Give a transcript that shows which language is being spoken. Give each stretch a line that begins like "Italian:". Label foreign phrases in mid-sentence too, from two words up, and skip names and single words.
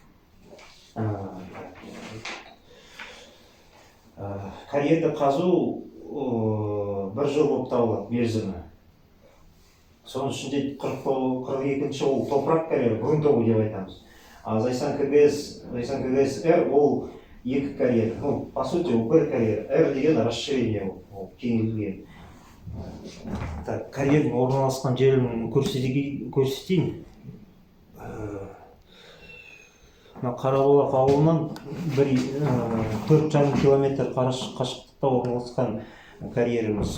Kazakh: Карьерді қазу 1 жыл болып табылады мерзімі. Соның ішінде 42-ші ол топырақ карьері, грунтовый деп айтамыз. Зайсан КГС-Р ол 2 карьер.
Russian: Ну, по сути,
Kazakh: ол 1 карьер. Р деген расширение ол кеңейтілген. Так, карьердің орналасқан жерін көрсетейін. Қарабұлақ ауылынан 4,5 километр қашықтықта орналасқан карьеріміз.